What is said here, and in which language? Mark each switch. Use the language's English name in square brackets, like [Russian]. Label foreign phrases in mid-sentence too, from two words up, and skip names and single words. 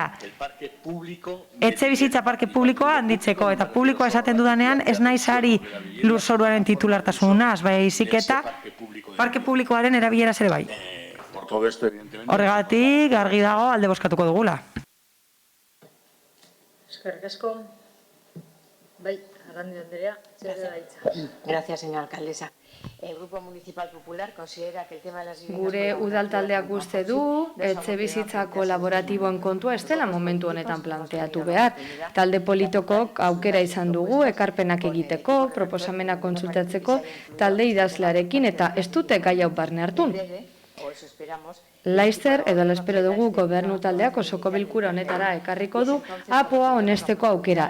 [Basque] Etxebizitza parke publikoa handitzeko, eta publikoa esaten dudanean ez naiz ari lurzoruaren titulartasunaz, baizik eta parke publikoaren erabileraz ere bai. Horregatik argi dago alde bozkatuko dugula. Eskerrik asko. Bai, Arrandi Andrea, zer da hitza. [Spanish] Gracias, señora alcaldesa. El Grupo Municipal Popular considera que el tema de las viviendas... [Basque] Gure udaltaldeak uste du, etxebizitza kolaboratiboen kontua ez dela momentu honetan planteatu behar. Talde politikok aukera izan dugu, ekarpenak egiteko, proposamena kontsultatzeko, talde idazlearekin eta ez dute gai hau barne hartun. Laizzer, edo espero dugu gobernu taldeak osoko bilkura honetara ekarriko du, apoa honesteko aukera.